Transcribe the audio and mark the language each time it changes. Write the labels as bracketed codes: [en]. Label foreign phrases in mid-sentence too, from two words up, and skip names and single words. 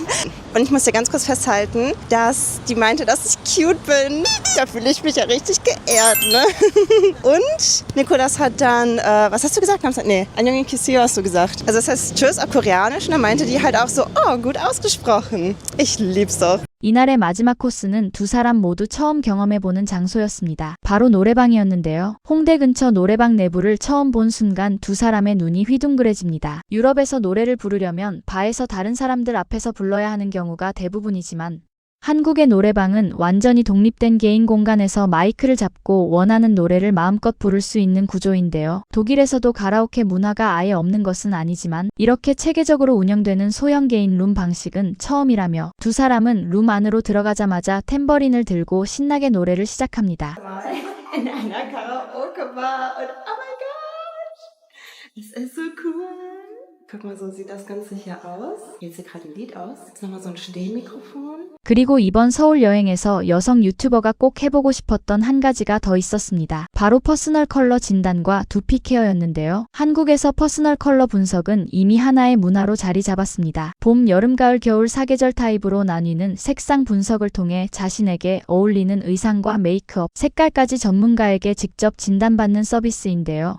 [de] Und ich muss dir ganz kurz festhalten, dass die meinte, dass ich cute bin. Da fühle ich mich ja richtig geehrt, ne? Und Nikolas hat dann, was hast du gesagt? Nee, [ko] 안녕히 가세요 [de] hast du gesagt. Also das heißt Tschüss auf Koreanisch. Und dann meinte die halt auch so, oh, gut ausgesprochen. Ich lieb's doch. [ko] 이날의 마지막 코스는 두 사람 모두 처음 경험해보는 장소였습니다. 바로 노래방이었는데요. 홍대 근처 노래방 내부를 처음 본 순간 두 사람의 눈이 휘둥그레집니다. 유럽에서 노래를 부르려면 바에서 다른 사람들 앞에서 불러야 하는 경우가 대부분이지만 한국의 노래방은 완전히 독립된 개인 공간에서 마이크를 잡고 원하는 노래를 마음껏 부를 수 있는 구조인데요. 독일에서도 가라오케 문화가 아예 없는 것은 아니지만 이렇게 체계적으로 운영되는 소형 개인 룸 방식은 처음이라며 두 사람은 룸 안으로 들어가자마자 탬버린을 들고 신나게 노래를 시작합니다. [de] In einer Karaoke-Bar und oh mein Gott, das ist so cool. Guck mal, so sieht das Ganze hier aus. Hier sieht gerade ein Lied aus. Jetzt nochmal so ein Stehmikrofon. [ko] 그리고 이번 서울 여행에서 여성 유튜버가 꼭 해보고 싶었던 한 가지가 더 있었습니다. 바로 퍼스널 컬러 진단과 두피 케어였는데요. 한국에서 퍼스널 컬러 분석은 이미 하나의 문화로 자리 잡았습니다. 봄, 여름, 가을, 겨울 4계절 타입으로 나뉘는 색상 분석을 통해 자신에게 어울리는 의상과 메이크업, 색깔까지 전문가에게 직접 진단받는 서비스인데요.